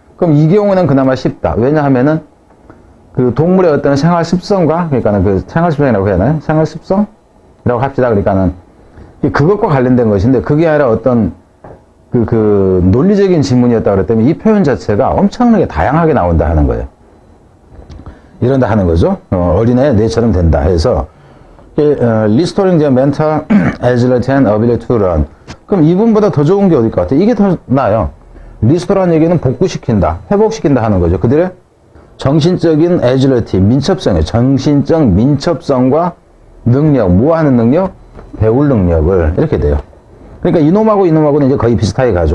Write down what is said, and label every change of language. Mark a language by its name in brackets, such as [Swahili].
[Korean] 그럼 이 경우는 그나마 쉽다. 왜냐하면은 그 동물의 어떤 생활 습성과, 그러니까는 그 생활 습성이라고 해야 하나요? 생활 습성이라고 합시다. 그러니까는 그것과 관련된 것인데 그게 아니라 어떤 그 논리적인 지문이었다 그랬다면 이 표현 자체가 엄청나게 다양하게 나온다 하는 거예요. 이런다 하는 거죠. 어린애 내처럼 된다 해서 [English] restoring their mental agility and ability to learn. [Korean] 그럼 이분보다 더 좋은 게 어딜 것 같아요? 이게 더 나아요. 리스토라는 얘기는 복구시킨다, 회복시킨다 하는 거죠. 그들의 정신적인 agility, 민첩성이에요. 정신적 민첩성과 능력, 뭐 하는 능력? 배울 능력을 이렇게 돼요. 그러니까 이놈하고는 이제 거의 비슷하게 가죠.